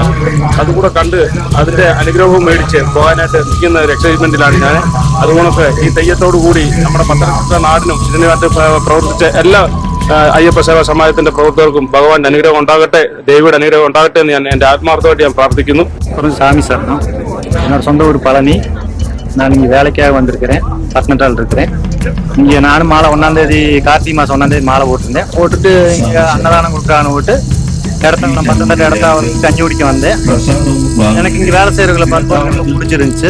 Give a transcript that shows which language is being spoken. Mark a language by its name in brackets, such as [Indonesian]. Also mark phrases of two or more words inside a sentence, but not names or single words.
[Malayalam] അതുകൂടെ കണ്ട് അതിന്റെ അനുഗ്രഹവും മേടിച്ച് പോകാനായിട്ട് നിൽക്കുന്ന ഒരു എക്സൈറ്റ്മെന്റിലാണ് ഞാൻ. അതുകൊണ്ടൊക്കെ ഈ തെയ്യത്തോടു കൂടി നമ്മുടെ പത്തനംതിട്ട നാടിനും ഇതിനായിട്ട് പ്രവർത്തിച്ച എല്ലാ അയ്യപ്പ സേവാ സമാജത്തിന്റെ പ്രവർത്തകർക്കും ഭഗവാന്റെ അനുഗ്രഹം ഉണ്ടാകട്ടെ, ദേവിയുടെ അനുഗ്രഹം ഉണ്ടാകട്ടെ എന്ന് ഞാൻ എന്റെ ஆத்மார்த்தமாയിട്ട് ഞാൻ പ്രാർത്ഥിക്കുന്നു. [Tamil] சாமி சரணம். என்னோட சொந்த ஊர் பழனி. நான் இங்கே வேலைக்காக வந்திருக்கிறேன், பத்தனட்டால் இருக்கிறேன். இங்கே நானும் மாலை 1ஆம் தேதி கார்த்திகை மாதம் 1ஆம் தேதி மாலை போட்டுட்டு இங்கே அன்னதானம் கொடுக்குறான்னு போட்டு இடத்துல பத்தனட்டால் இடத்த கஞ்சி குடிக்க வந்தேன். எனக்கு இங்கே வேலை செய்யறவங்களை பார்த்து ரொம்ப பிடிச்சிருந்துச்சு.